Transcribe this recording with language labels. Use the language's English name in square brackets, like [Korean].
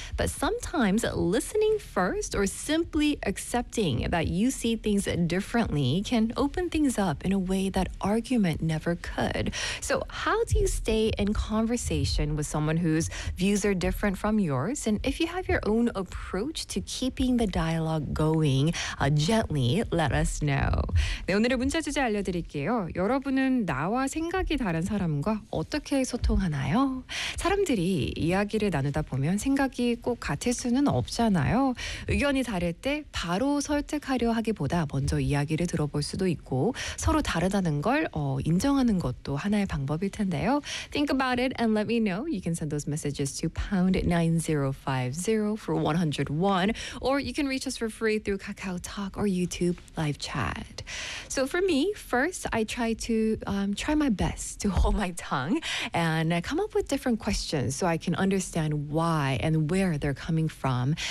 [English] But sometimes listening first or simply accepting that you see things differently can open things up in a way that argument never could. So how do you stay in conversation with someone whose views are different from yours? And if you have your own approach to keeping the dialogue going, gently, let us know. [Korean] 네, 오늘의 문자 주제 알려드릴게요. 여러분은 나와 생각이 다른 사람과 어떻게 소통하나요? 사람들이 이야기를 나누다 보면 생각이 꼭 같을 수는 없잖아요. 의견이 다를 때 바로 설득하려 하기보다 먼저 이야기를 들어볼 수도 있고 서로 다르다는 걸 인정하는 것도 하나의 방법일 텐데요. [English] Think about it and let me know. You can send those messages to #9050 for 101, or you can reach us for free through KakaoTalk or YouTube live chat. So for me, first, I try to try my best to hold my tongue and come up with different questions so I can understand why and where they're coming from.